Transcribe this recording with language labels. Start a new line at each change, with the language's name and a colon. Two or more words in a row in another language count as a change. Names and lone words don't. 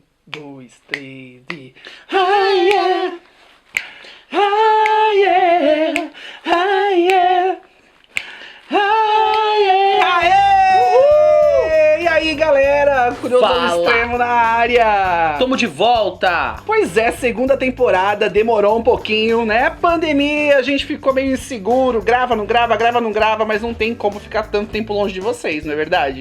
Portuguese: 2, 3 e...
English: Ah, yeah. Ah, yeah. Ah, yeah. Ah, yeah.
Portuguese: Aê! E aí, galera? Curioso ao Extremo na área. Tamo de volta. Pois é, segunda temporada, demorou um pouquinho, né? Pandemia, a gente ficou meio inseguro. Grava, não grava, mas não tem como ficar tanto tempo longe de vocês, não é verdade?